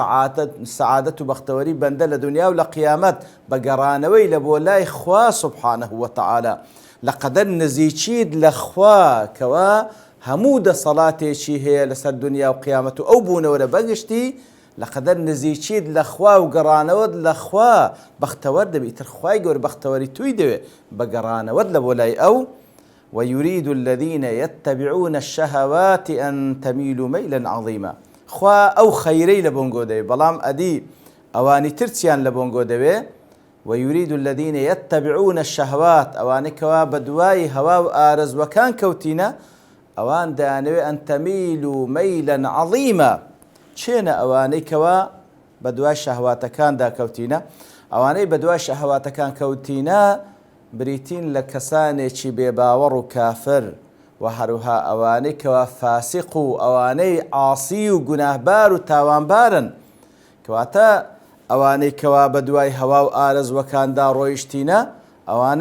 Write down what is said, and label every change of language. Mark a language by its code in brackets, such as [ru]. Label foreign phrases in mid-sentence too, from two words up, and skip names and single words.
[ckb] سەعادەت و بەختەوەری بەندە لە دنیا و لە قیامەت بە گەڕانەوەی لە بۆ لای خوا [ar] سبحانه وتعالى [ckb] لەقەدەر نزیکیت لە خوا کەوا هەموو دەسەڵاتێکی هەیە لەسەر دنیا و قیامەت و ئەو بوونەوەرە بەگشتی لەقەدەر نزیکیت لە خوا و گەڕانەوەت لە خوا بەختەوەر دەبی تر خوای گەورە بەختەوەری توی دەوێت بە گەڕانەوەت لە بۆ لای ئەو [ar] ويريد الذين يتبعون الشهوات أن تميلوا ميلا عظيما [ckb] خوا ئەو خەیرەی لە بۆنگۆ دەوێت بەڵام ئەدی ئەوانی ترچیان لە بۆنگۆ دەوێت [ar] ويريد الذين يتبعون الشهوات [ckb] ئەوانەی کەوا بەدوای هەوا و ئارەزوەکان کەوتینە ئەوان دەیانەوێت [ar] ئەن تەمیلوا مەیلا عەظیما [ckb] چێنە ئەوانەی کەوا بەدوای شەهواتەکاندا کەوتینە ئەوانەی بەدوای شەهواتەکان کەوتینە بریتین لە کەسانێکی بێباوەڕ و کافر و هەروها ئەوانەی کەوا فاسق و ئەوانەی عاسی و گوناهبار و تاوانبارن کەواتە ئەوانەی کەوا بەدوای هەوا و ئارەزوەکاندا ڕۆیشتینە ئەوانە